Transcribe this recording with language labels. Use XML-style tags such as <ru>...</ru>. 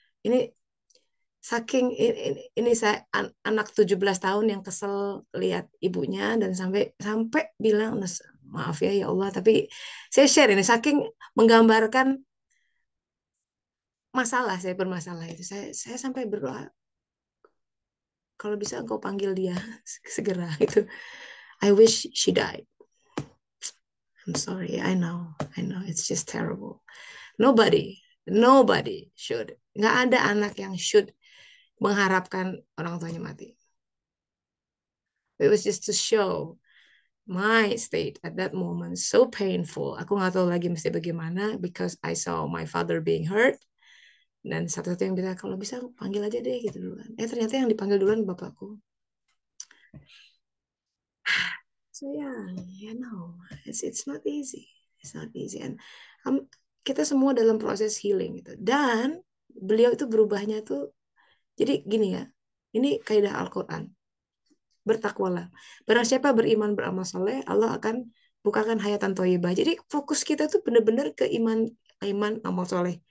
<id>Ini saking ini saya anak 17 tahun yang kesel lihat ibunya dan sampai sampai bilang maaf ya ya Allah tapi saya share ini saking menggambarkan masalah saya bermasalah itu saya sampai berdoa kalau bisa engkau panggil dia segera itu</id> <en>I wish she died. I'm sorry, I know it's just terrible. Nobody should,</en> <id>nggak ada anak yang</id> <en>should</en> <id>mengharapkan orang tuanya mati.</id> <en>It was just to show my state at that moment so painful.</en> <id>Aku nggak tahu lagi mesti bagaimana</id> <en>because I saw my father being hurt.</en> <id>Dan satu-satu yang bisa kalau bisa panggil aja deh gitu duluan. Ternyata yang dipanggil duluan bapakku.</id> <en>So yeah, you know, it's not easy. It's not easy. And um,</en> <id>kita semua dalam proses healing gitu. Dan beliau itu berubahnya tuh jadi gini ya. Ini kaidah Al-Qur'an. Bertakwalah. Barang siapa beriman beramal soleh, Allah akan bukakan hayatan thayyibah. Jadi fokus kita tuh benar-benar ke iman amal soleh.</id>